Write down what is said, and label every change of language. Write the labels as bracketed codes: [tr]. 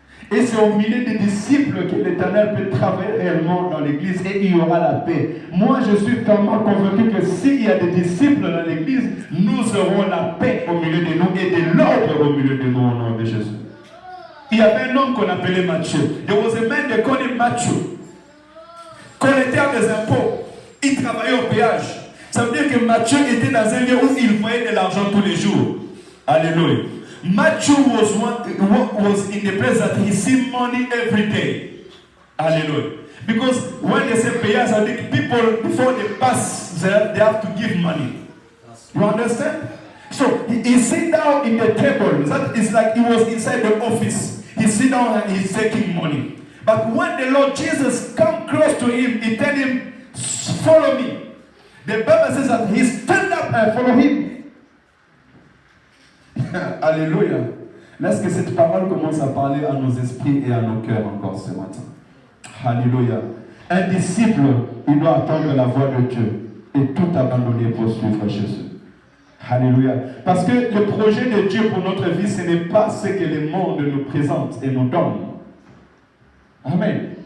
[fr] Et c'est au milieu des disciples que l'Éternel peut travailler réellement dans l'église et il y aura la paix. Moi, je suis tellement convaincu que s'il y a des disciples dans l'église, nous aurons la paix au milieu de nous et de l'ordre au milieu de nous au nom de Jésus. Il y avait un homme qu'on appelait Matthieu. [en] There was a man they called him Matthieu. [fr] Collecteur des impôts. Il travaillait au péage. Ça veut dire que Matthieu était dans un lieu où il voyait de l'argent tous les jours. Alléluia. [en] Matthew was in the place that he see money every day. Hallelujah. Because when they say payers, I think people before they pass there, they have to give money. You understand? So he sit down in the table. That is like he was inside the office. He sit down and he's taking money. But when the Lord Jesus come close to him, he tell him, follow me. The Bible says that he stand up and follow him. [fr] Alléluia. Laisse que cette parole commence à parler à nos esprits et à nos cœurs encore ce matin. Alléluia. Un disciple, il doit attendre la voix de Dieu et tout abandonner pour suivre Jésus. Alléluia. Parce que le projet de Dieu pour notre vie, ce n'est pas ce que le monde nous présente et nous donne. Amen.